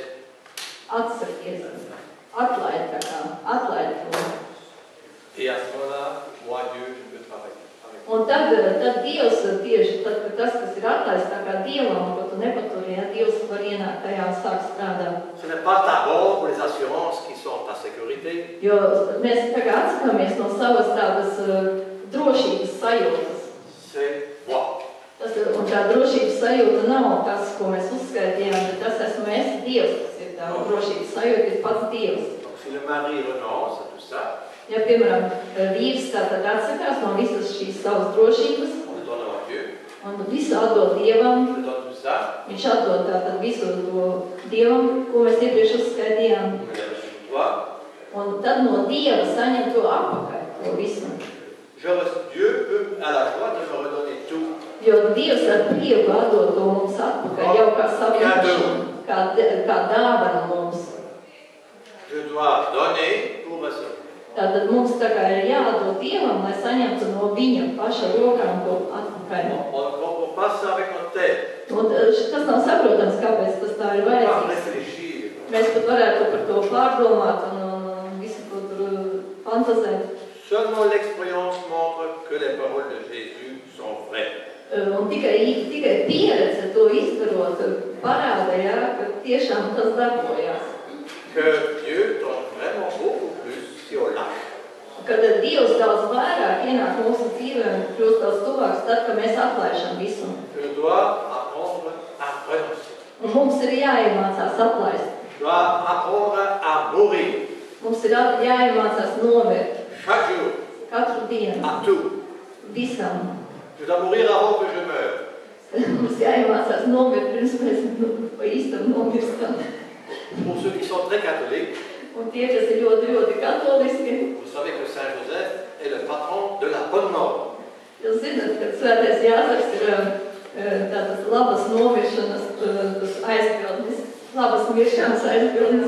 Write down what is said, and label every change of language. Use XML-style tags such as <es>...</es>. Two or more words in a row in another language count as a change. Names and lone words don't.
<lv>Atsakies, atlaid to.</lv> <fr>Et à ce moment-là, moi, Dieu, je peux travailler avec toi.</fr> <lv>Un tad Dievs tieši, tad, kad tas, kas ir atlaists tā kā Dievam, ko tu nepaturi, ja Dievs var ienākt tajā un sāk strādāt.</lv> <fr>Ce n'est pas ta banque ou les assurances qui sont ta sécurité.</fr> <lv>Jo mēs tā kā atsakāmies no savas tādas drošības sajūtas.</lv> <fr>C'est moi.</fr> <lv>Un tā drošības sajūta nav tas, ko mēs uzskaitījām, bet tas esmu es, Dievs, kas ir tā drošības sajūta, ir pats Dievs.</lv> <fr>Donc, si le mari renonce à tout ça,</fr> <lv>Ja, piemēram, vīrs tātad atsakās no visas šīs savas drošības,</lv> <fr>on le donne à Dieu,</fr> <lv>un visu atdod Dievam,</lv> <fr>je donne tout ça,</fr> <lv>viņš atdod tātad visu to Dievam, ko mēs iepriekš uzskaitījām,</lv> <fr>on le reçoit pour toi.</fr> <lv>un tad no Dieva saņem to apakaļ, to visu.</lv> <fr>Dieu peut, à la joie, de me redonner tout.</fr> <lv>Jo Dievs ar prieku atdod to mums atpakaļ, jau kā savu īpašumu, kā dāvana mums.</lv> <fr>Je dois donner pour recevoir.</fr> <lv>Tātad mums tā kā ir jādod Dievam, lai saņemtu no viņa paša rokām to atpakaļ.</lv> <fr>On ne comprend pas ça avec notre tête.</fr> <lv>Un tas nav saprotams, kāpēc tas tā ir</lv> <fr>On va</fr> <lv>vajadzīgs.</lv> <fr>réfléchir.</fr> <lv>Mēs pat varētu par to pārdomāt un visu to tur fantazēt.</lv> <fr>Seulement l'expérience montre que les paroles de Jésus sont vraies.</fr> <lv>Un tikai pieredze to izdarot parāda, ja, ka tiešām tas darbojās.</lv> <fr>Que Dieu donne vraiment beaucoup plus si on lâche.</fr> <lv>Kad Dievs daudz vairāk ienāk mūsu dzīvē un kļūst daudz tuvāks, tad, kad mēs atlaižam visu.</lv> <fr>Je dois apprendre à renoncer.</fr> <lv>Un mums ir jāiemācās atlaist.</lv> <fr>Je dois apprendre à mourir.</fr> <lv>Mums ir jāiemācās nomirt</lv> <fr>Chaque jour,</fr> <lv>katru dienu,</lv> <fr>à tout.</fr> <lv>visam.</lv> <fr>Je dois mourir avant que je meure.</fr> <lv>Mums jāiemācās nomirt, pirms mēs pa īstam nomirstam.</lv> <fr>Pour ceux qui sont très catholiques,</fr> <lv>Un tie, kas ir ļoti, ļoti katoliski,</lv> <fr>vous savez que Saint Joseph est le patron de la bonne mort.</fr> <lv>jūs zināt, ka Svētais Jāzeps ir tādas labas nomiršanas aizbildnis, labas miršanas aizbildnis.</lv>